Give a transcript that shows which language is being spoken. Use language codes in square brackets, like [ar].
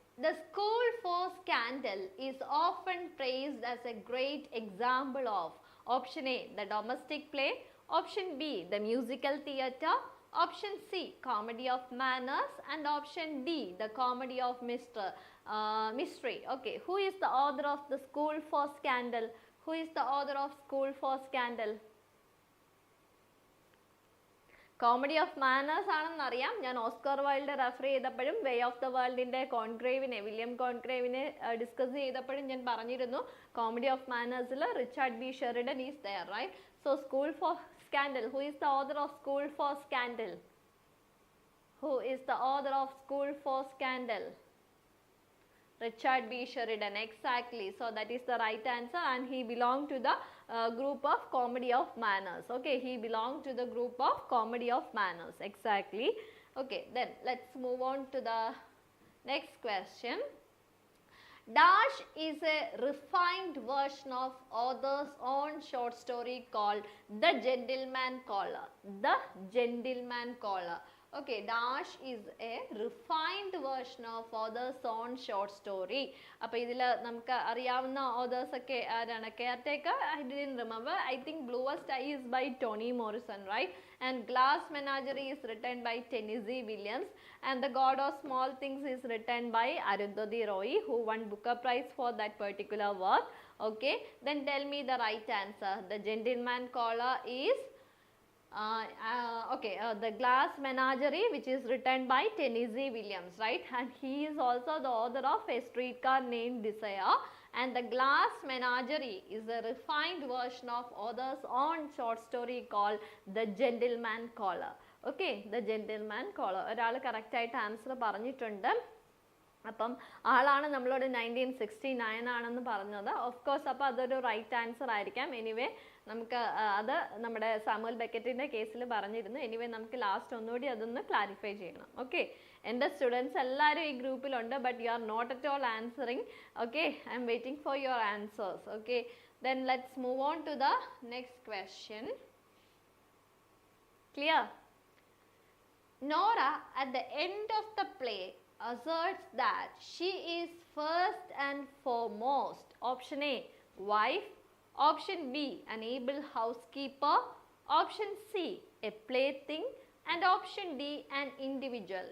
[en] The school for scandal is often praised as a great example of option A, the domestic play, option B, the musical theatre, option C, comedy of manners, and option D, the comedy of mystery. Okay, who is the author of the School for Scandal? Who is the author of School for Scandal? [ml] Comedy of manners ആണെന്ന് അറിയാം. ഞാൻ Oscar wild refer ചെയ്തപ്പോഴും way of the വേൾഡിൻ്റെ William കോൺക്രേവിനെ discuss ചെയ്തപ്പോഴും ഞാൻ പറഞ്ഞിരുന്നു comedy of മാനേഴ്സിൽ Richard B Sheridan [en] Is there, right? So School for Scandal, who is the author of School for Scandal? Who is the author of School for Scandal? Richard B. Sheridan, exactly. So that is the right answer, and he belonged to the group of comedy of manners. Okay, he belonged to the group of comedy of manners, exactly. Okay, then let's move on to the next question. Dash is a refined version of author's own short story called The Gentleman Caller. The Gentleman Caller. Okay, Dash is a refined version of author's own short story. [ml] അപ്പോൾ ഇതിൽ നമുക്ക് അറിയാവുന്ന authors ഒക്കെ ആരാണ്? [en] Caretaker, I didn't remember. I think Bluest Eye is by Toni Morrison, right? And Glass Menagerie is written by Tennessee Williams, and The God of Small Things is written by Arundhati Roy, who won Booker Prize for that particular work. Okay, then tell me the right answer. The Gentleman Caller is The Glass Menagerie, which is written by Tennessee Williams, right? And he is also the author of A Streetcar Named Desire. And The Glass Menagerie is a refined version of author's own short story called The Gentleman Caller. Okay, The Gentleman Caller. [ml] ഒരാൾ കറക്റ്റായിട്ട് answer പറഞ്ഞിട്ടുണ്ട്. അപ്പം ആളാണ് നമ്മളോട് 1969 ആണെന്ന് പറഞ്ഞത്. Of course അപ്പോൾ അതൊരു റൈറ്റ് ആൻസർ ആയിരിക്കാം. എനിവേ നമുക്ക് അത് നമ്മുടെ സാമുവൽ ബെക്കറ്റിൻ്റെ കേസിൽ പറഞ്ഞിരുന്നു. എനിവേ നമുക്ക് ലാസ്റ്റ് ഒന്നുകൂടി അതൊന്ന് ക്ലാരിഫൈ ചെയ്യണം. ഓക്കെ, എൻ്റെ സ്റ്റുഡൻസ് എല്ലാവരും ഈ ഗ്രൂപ്പിലുണ്ട്, [en] But you are not at all answering. Okay, I'm waiting for your answers. Okay, then let's move on to the next question. Clear? Nora, at the end of the play, asserts that she is first and foremost option A, wife, option B, an able housekeeper, option C, a plaything, and option D, an individual.